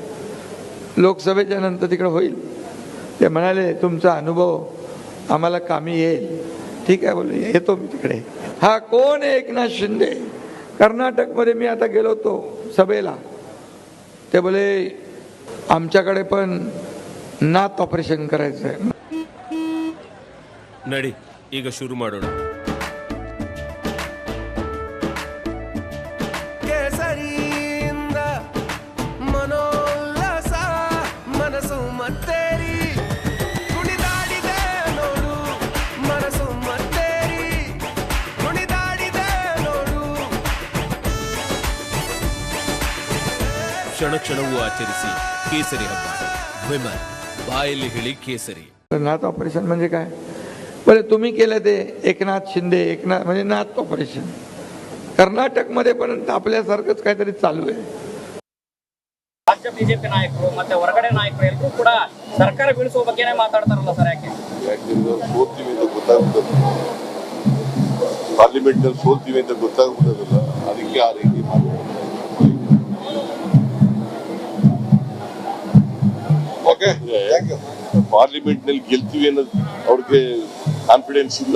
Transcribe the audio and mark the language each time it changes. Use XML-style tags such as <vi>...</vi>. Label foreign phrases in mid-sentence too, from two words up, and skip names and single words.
<mr>लोकसभेच्या नंतर तिकडे होईल. ते म्हणाले तुमचा अनुभव आम्हाला कामी येईल. ठीक आहे, बोले येतो मी तिकडे. हा कोण आहे एकनाथ शिंदे? कर्नाटकमध्ये मी आता गेलो होतो सभेला, ते बोले आमच्याकडे पण नाथ ऑपरेशन करायचं आहे.</mr> <kn>ನಡಿ, ಈಗ ಶುರು ಮಾಡೋಣ. ಕೇಸರಿಯಿಂದ ಮನೋಲ್ಲಾಸ ಮನಸ್ಸು ಮತ್ತೇರಿ ಕುಣಿದಾಡಿದೆ ನೋಡು, ಮನಸ್ಸು ಮತ್ತೇರಿ ಕುಣಿದಾಡಿದೆ ನೋಡು. ಕ್ಷಣ ಕ್ಷಣವೂ ಆಚರಿಸಿ ಕೇಸರಿ ಹಬ್ಬ. ವಿಮಲ್ ಬಾಯಲ್ಲಿ ಹೇಳಿ ಕೇಸರಿ.</kn> <mr>नाथ ऑपरेशन म्हणजे काय? बोले तुम्ही केलं ते एकनाथ शिंदे, एकनाथ म्हणजे नाथ ऑपरेशन. कर्नाटकमध्ये पण आपल्यासारखंच काहीतरी चालू आहे.</mr> <kn>ರಾಜ್ಯ ಬಿಜೆಪಿ ನಾಯಕರು ಮತ್ತೆ ಹೊರಗಡೆ ನಾಯಕರು ಎಲ್ಲರೂ ಕೂಡ ಸರ್ಕಾರ ಬೀಳಿಸುವ ಬಗ್ಗೆನೇ ಮಾತಾಡ್ತಾರಲ್ಲ ಸರ್, ಯಾಕೆ? ಸೋಲ್ತೀವಿ ಅಂತ ಗೊತ್ತಾಗ್ಬಿಟ್ಟದು, ಪಾರ್ಲಿಮೆಂಟ್ ನಲ್ಲಿ ಸೋಲ್ತೀವಿ ಅಂತ ಗೊತ್ತಾಗ್ಬಿಟ್ಟದಲ್ಲ, ಅದಕ್ಕೆ ಆ ರೀತಿ ಪಾರ್ಲಿಮೆಂಟ್ ನಲ್ಲಿ ಗೆಲ್ತೀವಿ ಅನ್ನೋದು ಅವ್ರಿಗೆ ಕಾನ್ಫಿಡೆನ್ಸ್ ಇಲ್ಲ.</kn>